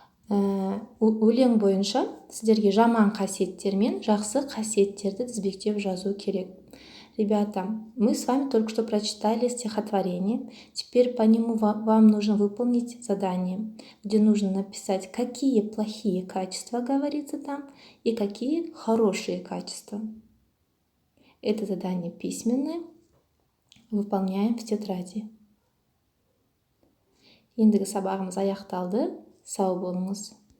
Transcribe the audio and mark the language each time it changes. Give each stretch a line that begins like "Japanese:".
Kazakh: Өлең бойынша сіздерге жаман қасиеттер мен жақсы қасиеттерді тізбектеп жазу керек.
Russian: Ребята, мы с вами только что прочитали стихотворение. Теперь по нему вам нужно выполнить задание, где нужно написать, какие плохие качества говорится там и какие хорошие качества. Это задание письменное. Выполняем в тетради.
Kazakh: Ендігі сабағымыз аяқталды. Сау болыңыз.